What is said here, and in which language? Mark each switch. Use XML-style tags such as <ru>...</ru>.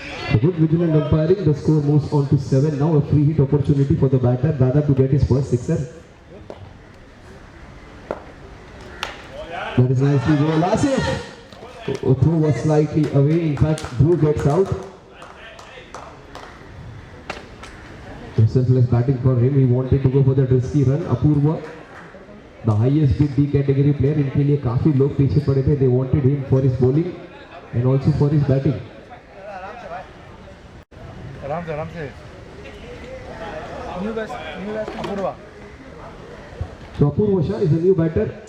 <en>A good vigilant umpiring. The score moves on to 7. Now a free hit opportunity for the batter, Dada, to get his first sixer. That is nicely bowled. Asif! Throw was slightly away. In fact, Dhruv gets out. Selfless batting for him. He wanted to go for that risky run. Apurva, the highest bid D category player,</en> <hi>इनके लिए काफी लोग पीछे पड़े थे.</hi> <en>They wanted him for his bowling and also for his batting.</en> <hi>आराम से.</hi> <en>New best Apurva. So Apurva Shah is a new batter.</en>